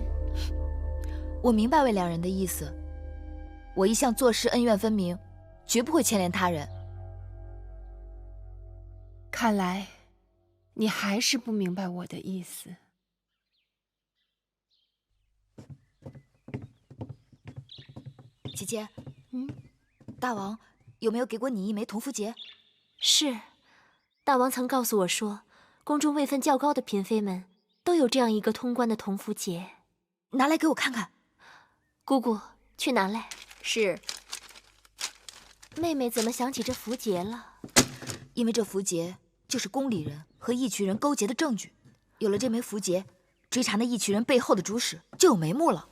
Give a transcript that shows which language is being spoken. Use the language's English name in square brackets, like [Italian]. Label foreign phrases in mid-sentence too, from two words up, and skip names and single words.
[Chinese] 我明白魏良人的意思，我一向做事恩怨分明，絕不會牽連他人。看來，你還是不明白我的意思。姐姐，大王有沒有給過你1枚銅符節？是，大王曾告訴我說，宮中位分較高的嬪妃們都有這樣一個通關的銅符節。拿來給我看看。姑姑，去拿來。是。妹妹怎麼想起這符節了？因為這符節就是宮裡人和義渠人勾結的證據，有了這枚符節，追查那義渠人背後的主使就有眉目了。